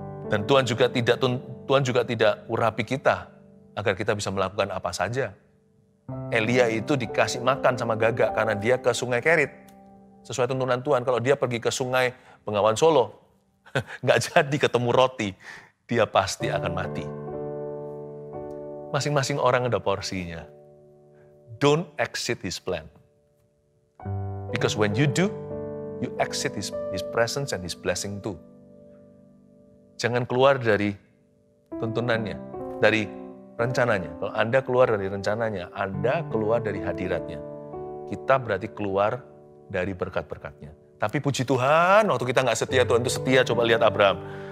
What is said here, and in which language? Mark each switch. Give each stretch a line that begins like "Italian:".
Indonesian: Dan Tuhan juga tidak urapi kita agar kita bisa melakukan apa saja. Elia itu dikasih makan sama gagak karena dia ke sungai Kerit. sesuai tuntunan Tuhan. Kalau dia pergi ke sungai Bengawan Solo, nggak jadi ketemu roti, dia pasti akan mati. Masing-masing orang ada porsinya.
English: Don't exceed his plan. Because when you do, you exceed his presence and his blessing too.
Indonesian: Jangan keluar dari tuntunannya, dari rencananya. Kalau Anda keluar dari rencananya, Anda keluar dari hadiratnya. Kita berarti keluar dari berkat-berkatnya. Tapi puji Tuhan, waktu kita nggak setia, Tuhan itu setia. Coba lihat Abraham.